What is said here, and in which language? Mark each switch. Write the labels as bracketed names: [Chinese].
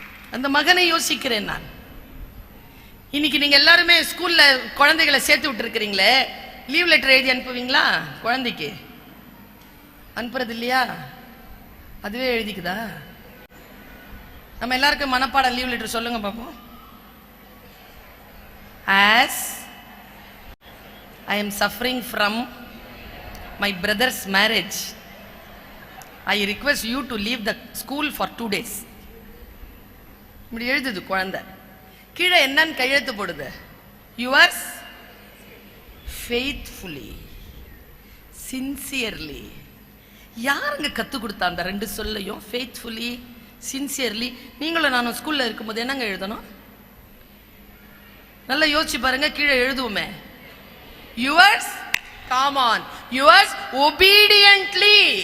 [Tamil] அந்த மகனை யோசிக்கிறேன் நான். இன்னைக்கு நீங்க எல்லாருமே ஸ்கூல்ல குழந்தைகளை சேர்த்து விட்டு இருக்கிறீங்களே, லீவ் லெட்டர் எழுதி அனுப்புவீங்களா? குழந்தைக்கு அனுப்புறது இல்லையா? அதுவே எழுதிக்குதா? நம்ம எல்லாருக்கும் மனப்பாடம் லீவ் லெட்டர் சொல்லுங்க பாப்போம். [English] As I am suffering from my brother's marriage, I request you to leave the school for 2 days. [Tamil] இப்படி எழுதுது குழந்தை. கீழே என்னன்னு கையெழுத்து போடுது? [English] yours faithfully, sincerely. [Tamil] யாருங்க கத்து கொடுத்தா அந்த ரெண்டு சொல்லையும்? [English] faithfully, sincerely. [Tamil] நீங்களும் நானும் ஸ்கூல்ல இருக்கும்போது என்னங்க எழுதணும்? நல்லா யோசிச்சு பாருங்க. கீழே எழுதுவோமே, [English] yours, come on, yours obediently.